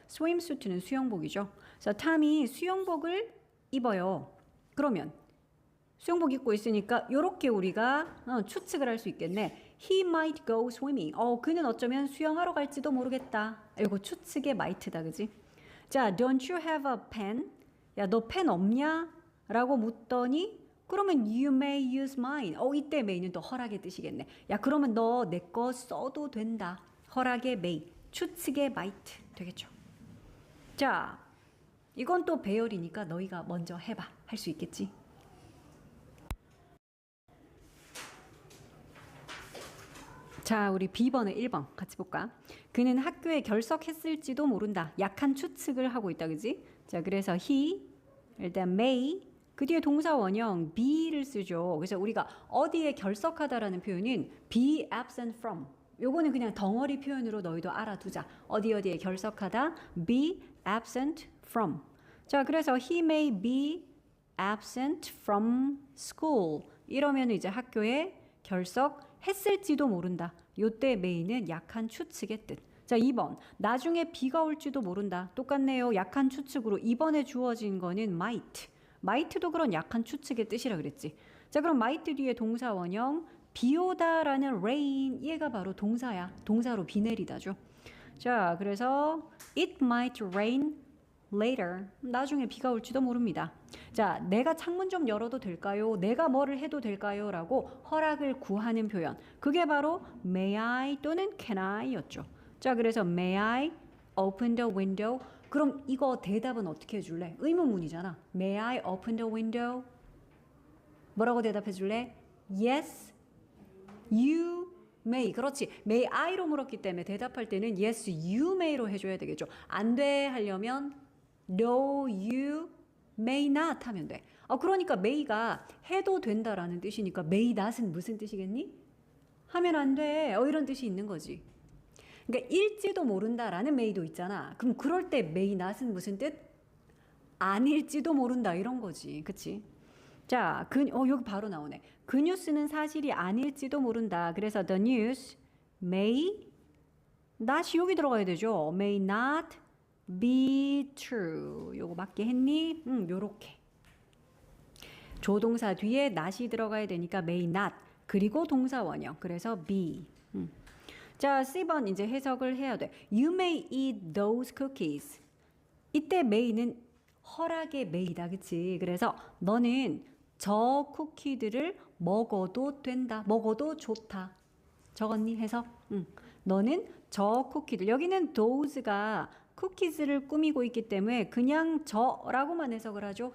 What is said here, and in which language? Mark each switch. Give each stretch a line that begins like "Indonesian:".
Korean: swimsuit는 수영복이죠. 그래서 탐이 수영복을 입어요. 그러면 수영복 입고 있으니까 이렇게 우리가 추측을 할 수 있겠네.
English: He might go swimming.
Korean: 그는 어쩌면 수영하러 갈지도 모르겠다. 이거 추측의 might다, 그지? 자,
English: don't you have a pen?
Korean: 야, 너 펜 없냐? 라고 묻더니 그러면
English: you may use mine.
Korean: 이때 may는 또 허락의 뜻이겠네. 야, 그러면 너 내 거 써도 된다. 허락의 may, 추측의 might 되겠죠. 자, 이건 또 배열이니까 너희가 먼저 해봐. 할 수 있겠지? 자, 우리 B번의 1번 같이 볼까? 그는 학교에 결석했을지도 모른다. 약한 추측을 하고 있다, 그지? 자, 그래서 he, 일단 may, 그 뒤에 동사 원형 be를 쓰죠. 그래서 우리가 어디에 결석하다라는 표현은
English: be absent from.
Korean: 요거는 그냥 덩어리 표현으로 너희도 알아두자. 어디에 결석하다,
English: be absent from.
Korean: 자, 그래서
English: he may be absent from school.
Korean: 이러면 이제 학교에 결석했을지도 모른다. 요때 may는 약한 추측의 뜻. 자, 2번. 나중에 비가 올지도 모른다. 똑같네요. 약한 추측으로 2번에 주어진 거는 might. might도 그런 약한 추측의 뜻이라 그랬지. 자, 그럼 might 뒤에 동사 원형 비 오다라는 rain 얘가 바로 동사야. 동사로 비 내리다죠. 자, 그래서
English: it might rain later.
Korean: 나중에 비가 올지도 모릅니다. 자, 내가 창문 좀 열어도 될까요? 내가 뭐를 해도 될까요? 라고 허락을 구하는 표현. 그게 바로 may I 또는 can I였죠. 자, 그래서
English: may I open the window.
Korean: 그럼 이거 대답은 어떻게 해줄래? 의문문이잖아.
English: May I open the window?
Korean: 뭐라고 대답해 줄래?
English: Yes, you may.
Korean: 그렇지. May I로 물었기 때문에 대답할 때는
English: yes, you may
Korean: 로 해줘야 되겠죠. 안 돼 하려면
English: no, you may not
Korean: 하면 돼. 그러니까 may가 해도 된다라는 뜻이니까 may not은 무슨 뜻이겠니? 하면 안 돼. 이런 뜻이 있는 거지. 그러니까 일지도 모른다라는 may도 있잖아. 그럼 그럴 때 may not은 무슨 뜻? 아닐지도 모른다 이런 거지. 그치? 자, 여기 바로 나오네. 그 뉴스는 사실이 아닐지도 모른다. 그래서
English: the news may not
Korean: 이 여기 들어가야 되죠.
English: may not be true.
Korean: 요거 맞게 했니? 요렇게. 조동사 뒤에 not이 들어가야 되니까 may not. 그리고 동사 원형. 그래서 be. 자, C번 이제 해석을 해야 돼.
English: You may eat those cookies.
Korean: 이때 may는 허락의 may다. 그치? 그래서 너는 저 쿠키들을 먹어도 된다. 먹어도 좋다. 적었니? 해서 너는 저 쿠키들 여기는 those가 쿠키즈를 꾸미고 있기 때문에 그냥 저라고만 해석을 하죠.